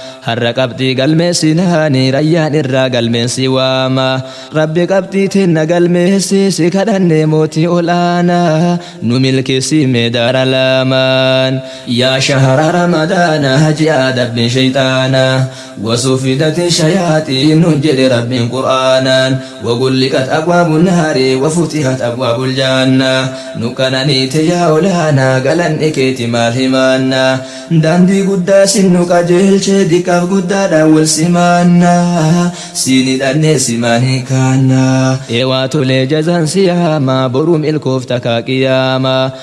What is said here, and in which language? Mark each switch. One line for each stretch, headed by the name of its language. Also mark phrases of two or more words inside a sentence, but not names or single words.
Oromo: Har'a qabxii galmeessi naani, rayyaan irraa galmeensi waama. Rabbi qabxii teenna galmeessi, si kadhanne mootii ol aanaa. Nu milkeessi mee daara laamaan.
Arabic: يا شهر رمضان,
Oromo: ji'a dabbi shayxaana,
Arabic: وصفدت الشياطين، جد رب قرآنا، وغلقت أبواب النار، وفتحت أبواب الجنة.
Oromo: Nuqananiite yaa olaanaa, galanni keeti maal himaanna? Daandii guddaa sin nu qajeelche, diqqaaf guddaadhaan wal simaanna. Siin hidhannee simaan hin kaanna. Eewaa tolee jazaan si haama, boruum ilkoofta kaa qiyaama.